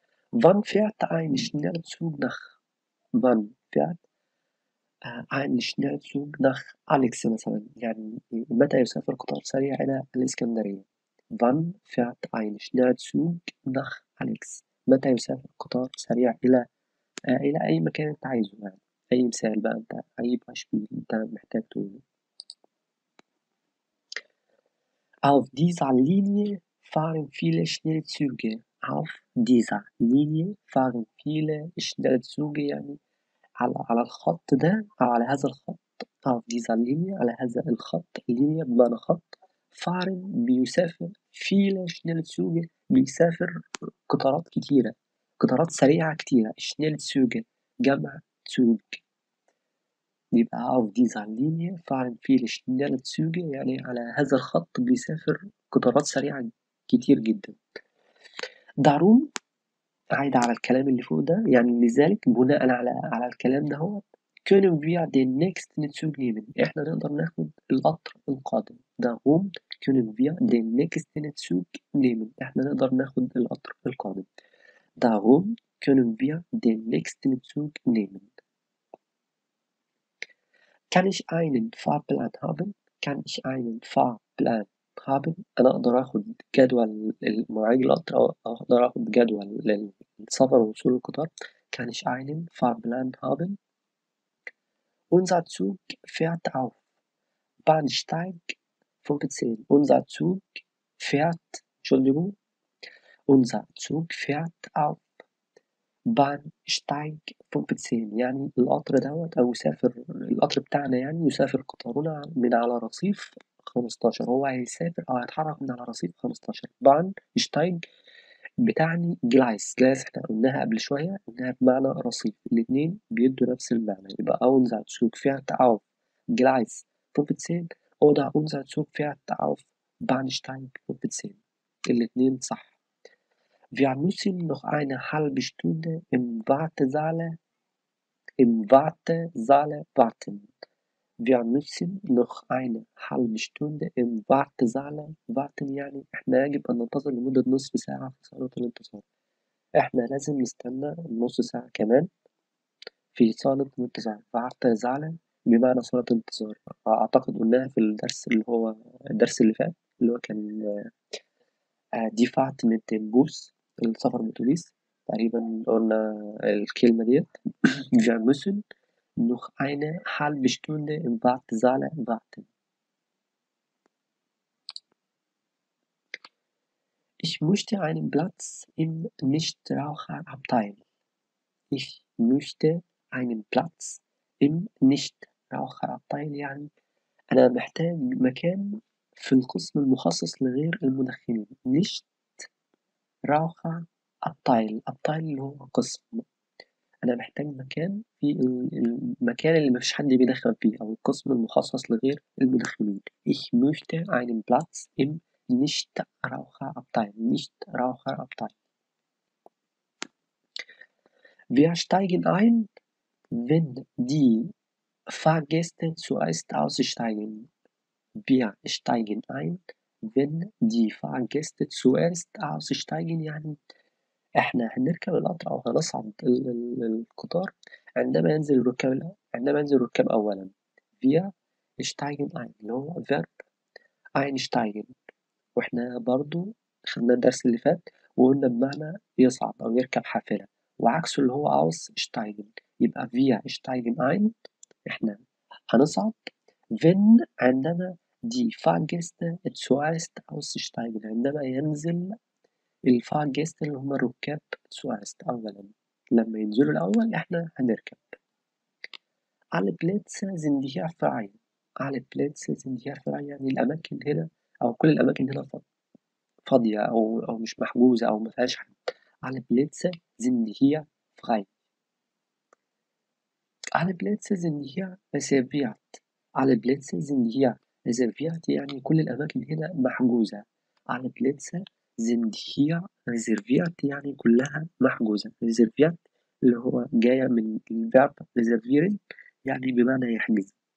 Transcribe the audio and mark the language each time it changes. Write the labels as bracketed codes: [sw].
[de] Wann fährt ein Schnellzug nach wann fährt ein Schnellzug nach Alex [ar] مثلًا، يعني متى يسافر قطار سريع إلى الإسكندرية؟ [de] Wann fährt ein Schnellzug nach Alex؟ [ar] متى يسافر قطار سريع إلى أي مكان أنت عايزه يعني، أي مثال بقى أنت أي Beispiel أنت محتاج تقوله. [de] Auf dieser Linie fahren viele Schnellzüge. Auf dieser Linie fahren viele Schnellzüge [ar] يعني على الخط ده أو على هذا الخط [de] auf dieser Linie [ar] على هذا الخط Linie بمعنى خط fahren بيسافر [de] viele Schnellzüge [ar] بيسافر قطارات كتيرة، قطارات سريعة كتيرة Schnellzüge جمع Zug. يبقى [de] auf dieser Linie fahren viele Schnellzüge [ar] يعني على هذا الخط بيسافر قطارات سريعة كتير جدًا. Darum عايدة على الكلام اللي فوق ده، يعني لذلك بناءً على الكلام دهوّة [de] können wir den nächsten Zug nehmen. [ar] إحنا نقدر ناخد القطر القادم. [de] Darum können wir den nächsten Zug nehmen. [ar] إحنا نقدر ناخد القطر القادم. [de] Darum können wir den nächsten Zug nehmen. Kann ich einen Fahrplan haben? Kann ich einen Fahrplan haben؟ [ar] أنا أقدر آخد جدول مواعيد القطر أو أقدر آخد جدول للسفر ووصول القطار. [de] Kann ich einen Fahrplan haben؟ Unser Zug fährt auf Bahnsteig 15. Unser Zug fährt Entschuldigung, unser Zug fährt auf Bahnsteig 15 [ar] يعني القطر دوّة أو يسافر القطر بتاعنا يعني يسافر قطارنا من على رصيف 15. هو هيسافر أو هيتحرك من على رصيف 15. Bahnsteig بتعني Gleis. Gleis إحنا قلناها قبل شوية إنها بمعنى رصيف، الاتنين بيدوا نفس المعنى. [de] يبقى unser Zug fährt auf Gleis 15 oder unser Zug fährt auf Bahnsteig 15. [ar] الاتنين صح. [de] Wir müssen noch eine halbe Stunde im Wartesaal warten. Wir müssen noch eine halbe Stunde im Wartesaal warten [ar] يعني إحنا يجب أن ننتظر لمدة نصف ساعة في صالة الانتظار. إحنا لازم نستنى نص ساعة كمان في صالة الانتظار. Wartesaal بمعنى صالة انتظار. أعتقد قلناها في الدرس اللي هو الدرس اللي فات اللي هو كان [de] die Fahrt mit dem Bus [ar] السفر بالأتوبيس. تقريبًا قلنا الكلمة ديّة. [de] Wir müssen noch eine halbe Stunde im Wartesaal warten. Ich möchte einen Platz im Nichtraucherabteil. Ich möchte einen Platz im Nichtraucherabteil [ar] يعني أنا محتاج مكان في القسم المخصص لغير المدخنين. [de] Nichtraucherabteil. [ar] Abteil اللي هو قسم. أنا محتاج مكان في المكان اللي ما فيش حد بيدخن فيه أو القسم المخصص لغير المدخنين. [de] Ich möchte einen Platz im Nichtraucherabteil. Nichtraucherabteil. Wir steigen ein, wenn die Fahrgäste zuerst aussteigen. Wir steigen ein, wenn die Fahrgäste zuerst aussteigen [ar] يعني إحنا هنركب القطر أو هنصعد القطار عندما ينزل الركاب أولًا. [de] Wir steigen ein اللي هو verb einsteigen. [ar] وإحنا برضه خدناه الدرس اللي فات وقلنا بمعنى يصعد أو يركب حافلة، وعكسه اللي هو aussteigen. يبقى [de] wir steigen ein [ar] إحنا هنصعد wenn عندما [de] die Fahrgäste zuerst aussteigen [ar] عندما ينزل الfahrgäste اللي هم الركاب zuerst أولًا. لما ينزلوا الأول إحنا هنركب. [de] Alle Plätze sind hier frei. Alle Plätze sind hier frei [ar] يعني الأماكن هنا أو كل الأماكن هنا فاضية أو مش محجوزة أو مفيهاش حد. [de] Alle Plätze sind hier frei. Alle Plätze sind hier reserviert. Alle Plätze sind hier reserviert [ar] يعني كل الأماكن هنا محجوزة. [de] Alle Plätze sind hier reserviert [ar] يعني كلها محجوزة. reserviert اللي هو جاية من الverb reservieren يعني بمعنى يحجز.